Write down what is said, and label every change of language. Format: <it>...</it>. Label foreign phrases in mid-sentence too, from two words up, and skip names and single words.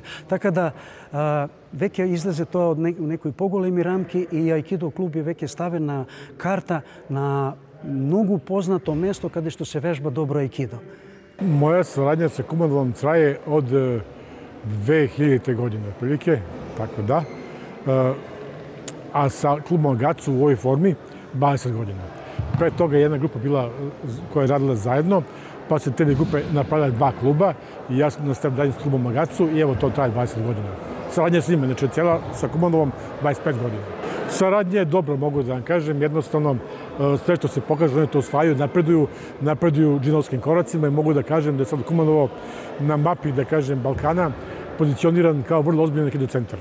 <mk>Така да веќе излезе тоа од некои поголеми рамки и Ајкидо клуб е веќе ставен на карта на многу познато место каде што се вежба добро Ајкидо.</mk> <sr>Моја сарадња со Кумановом трае од 2000 година, прилike, така да. А sa клубом Гацу u ovoj formi 20 godina. Pre toga jedna grupa bila koja je radila zajedno, pa se te grupe napravile 2 kluba i ja sam nastavio dalje s klubom Magacu i evo to traje 20 godina. Saradnja s njima, znači cijela sa Kumanovom 25 godina. Saradnja je dobro, mogu da vam kažem, jednostavno sve što se pokaže, oni to osvajaju, napreduju džinovskim koracima i mogu da kažem da je sad Kumanovo na mapi, da kažem, Balkana pozicioniran kao vrlo ozbiljno neki centar.</sr>